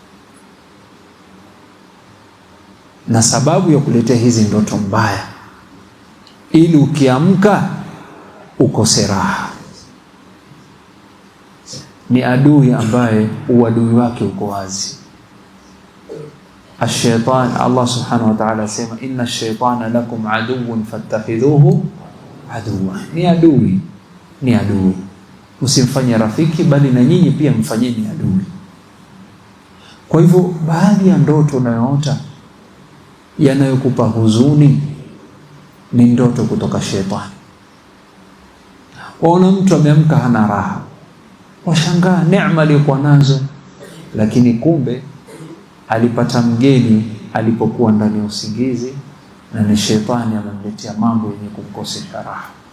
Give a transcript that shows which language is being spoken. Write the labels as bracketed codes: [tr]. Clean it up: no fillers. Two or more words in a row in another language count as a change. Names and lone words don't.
[sw] Na sababu ya kuletea hizi ndoto mbaya, ili ukiamka ukose raha. Ni adui ambaye uadui wake uko wazi. [ar] الشيطان، الله سبحانه وتعالى sema, إن الشيطان لكم عدو فاتخذوه عدوا. [sw] Ni adui, ni adui. Usimfanye rafiki, bali na nyinyi pia mfanyeni adui. Kwa hivyo baadhi ya ndoto unayoota yanayokupa huzuni ni ndoto kutoka shetani. Waona mtu ameamka hana raha, washangaa neema aliyokuwa nazo, lakini kumbe alipata mgeni alipokuwa ndani ya usingizi, na ni shetani amemletea mambo yenye kumkosesha raha.